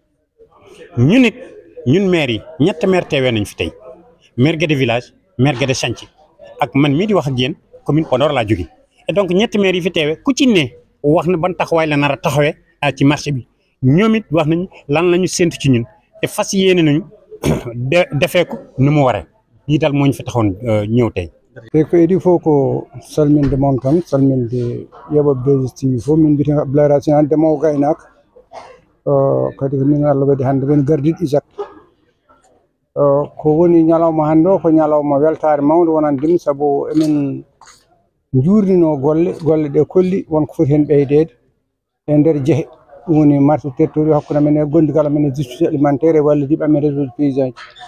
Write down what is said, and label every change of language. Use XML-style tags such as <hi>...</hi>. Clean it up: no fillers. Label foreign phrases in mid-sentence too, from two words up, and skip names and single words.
<wo>ñun maire yi ñett maire teewee nañ fi tey maire Guédé village maire Guédé chantier ak man mii di wax ak yéen commune Podor laa jóge et donc ñetti maire yi fi teewee ku ci ne wax na ban taxawaay la nar a taxawee ci marché bi ñoom it wax nañ lan la ñu séntu ci ñun te fas yéene nañu defee ko nu mu waree lii daal moo ñu fi taxoon ñëw tey.</wo> <ff>te ko idi fof ko salminde moon tan salminde yoɓoɓe 2STV fof min mbiyetee Abdoulaye Racine Anne ndemowo gaynako kadi ko min Allah waɗi hannde men gardiɗo ISAC ko woni ñalawma hannde o ko ñalawma weltare mawde wonandemi sabu emin juurnino golle ɗe kolli wonko foti hen ɓeydede e nder jeehe ɗum woni</ff> <fr>marché territoire</fr> <ff>hakkude amen e gondigal amen e</ff> <fr>justice alimentaire</fr> <ff>e wallidiɓe amen</ff> <fr>réseau de paysan</fr> <ff>ji</ff>